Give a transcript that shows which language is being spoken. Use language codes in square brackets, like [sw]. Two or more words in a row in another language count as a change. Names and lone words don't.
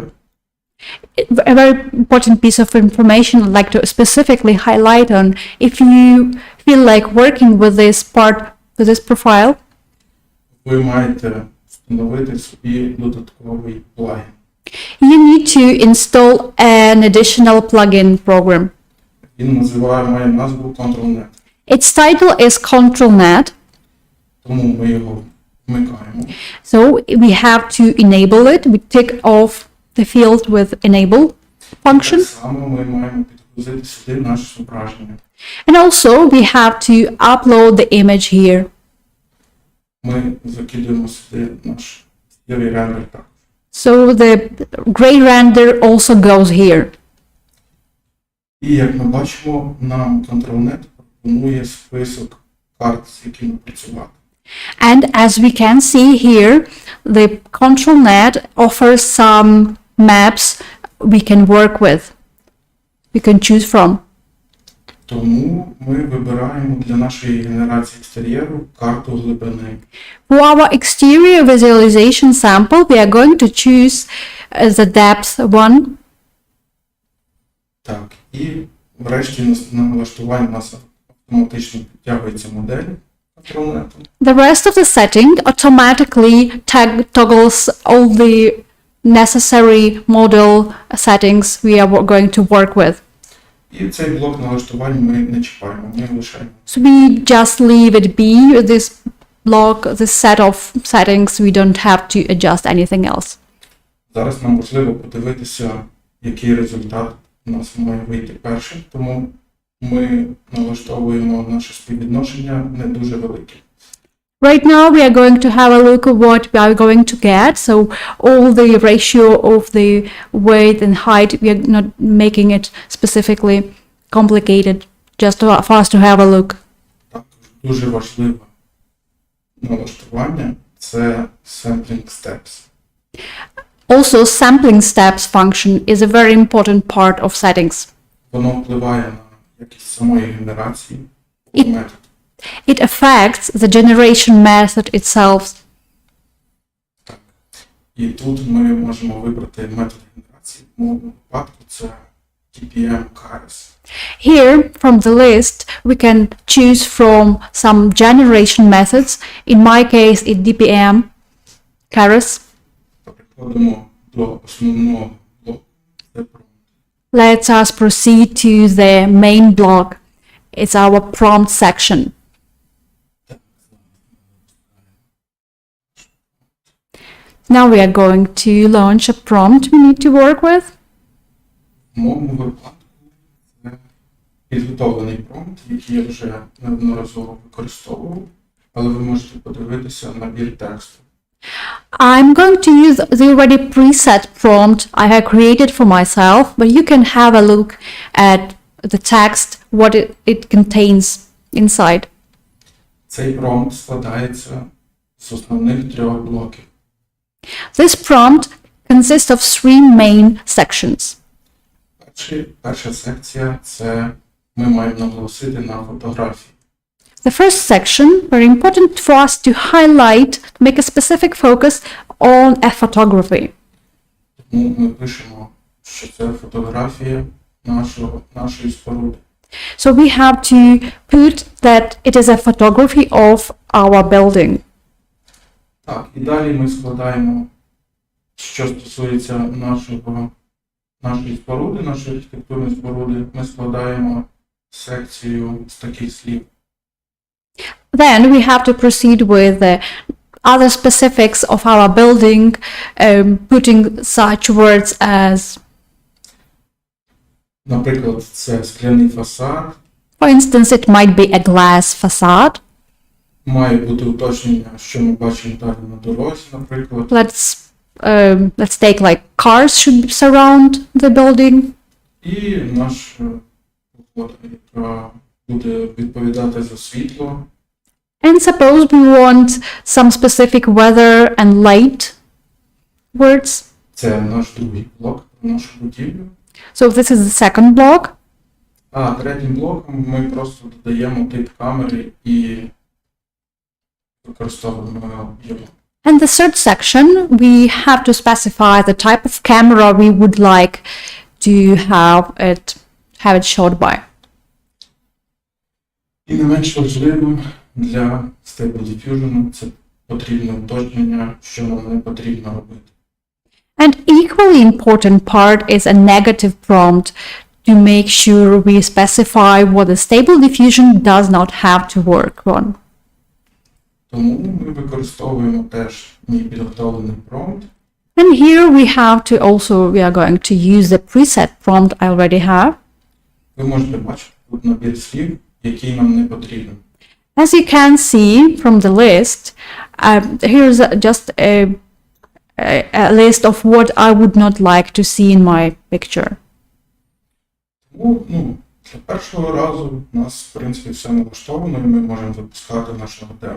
[en] A very important piece of information I'd like to specifically highlight on. If you feel like working with this part, with this profile, [uk] ви маєте встановити собі додатковий плагін. [en] you need to install an additional plugin program. [uk] Він має назву ControlNet. [en] Its title is ControlNet. [uk] Тому ми його вмикаємо. [en] So we have to enable it. We tick off the field with enable. function. [uk] Так само ми маємо підгрузити сюди наше зображення. [en] And also we have to upload the image here. [uk] Ми закидуємо сюди наш сірий рендер також. [en] So the gray render also goes here. [uk] І як ми бачимо, нам ControlNet пропонує список карт, з якими працювати. [en] And as we can see here, the ControlNet offers some maps we can work with, we can choose from. [uk] Тому ми вибираємо для нашої генерації екстер'єру карту глибини. [en] For our exterior visualization sample, we are going to choose the depth one. [uk] Так, і врешті на налаштуванні у нас автоматично підтягується модель ControlNet. [en] The rest of the setting automatically toggles all the necessary model settings we are going to work with. [uk] І цей блок налаштувань ми не чіпаємо, ми лишаємо. [en] So we just leave it be, this block, this set of settings, we don't have to adjust anything else. [uk] Зараз нам важливо подивитися, який результат у нас має вийти першим, тому ми налаштовуємо наше співвідношення не дуже велике. [en] Right now we are going to have a look at what we are going to get. So all the ratio of the weight and height, we are not making it specifically complicated, just for us to have a look. [uk] Також дуже важливе налаштування – це [en] sampling steps. Also, sampling steps function is a very important part of settings. [uk] Воно впливає на якість самої генерації І- методу. [en] It affects the generation method itself. [uk] І тут ми можемо вибрати метод генерації. В моєму випадку це DPM Keras. [en] Here, from the list, we can choose from some generation methods. In my case, it's DPM, Keras. [uk] Переходимо до основного блоку. Це prompt. [en] Let's us proceed to the main block. It's our prompt section. Now we are going to launch a prompt we need to work with. [uk] В моєму випадку це підготовлений промпт, який я вже неодноразово використовував, але ви можете подивитися набір тексту. [en] I'm going to use the already preset prompt I have created for myself, but you can have a look at the text, what it contains inside. [uk] Цей промпт складається з основних трьох блоків. [en] This prompt consists of three main sections. [uk] Перша секція – це ми маємо наголосити на фотографії. [en] The first section, very important for us to highlight, to make a specific focus on a photography. [uk] Тому ми пишемо, що це фотографія нашої споруди. [en] So we have to put that it is a photography of our building. [uk] Так, і далі ми складаємо, що стосується нашої споруди, нашої архітектурної споруди, ми складаємо секцію з таких слів. [en] Then we have to proceed with the other specifics of our building, putting such words as, [uk] Наприклад, це скляний фасад, [en] for instance, it might be a glass facade. [uk] має бути уточнення, що ми бачимо далі на дорозі, наприклад. [en] Let's take like cars should surround the building. [uk] І наш вход, яка буде відповідати за світло. [en] And suppose we want some specific weather and light words. [uk] Це наш другий блок про нашу будівлю. [en] So this is the second block. [uk] А третім блоком ми просто додаємо тип камери і використовуємо його. [en] And the third section, we have to specify the type of camera we would like to have it shot by. [uk] І не менш важливим для Stable Diffusion це потрібне уточнення, що нам не потрібно робити. [en] And equally important part is a negative prompt to make sure we specify what the Stable Diffusion does not have to work on. [uk] Тому ми використовуємо теж мій підготовлений промпт. [en] And here we are going to use the preset prompt I already have. [uk] Ви можете бачити тут набір слів, який нам не потрібен. [en] As you can see from the list, here's just a list of what I would not like to see in my picture. [uk] Тому, для першого разу у нас, в принципі, все налаштовано, і ми можемо запускати нашого демо.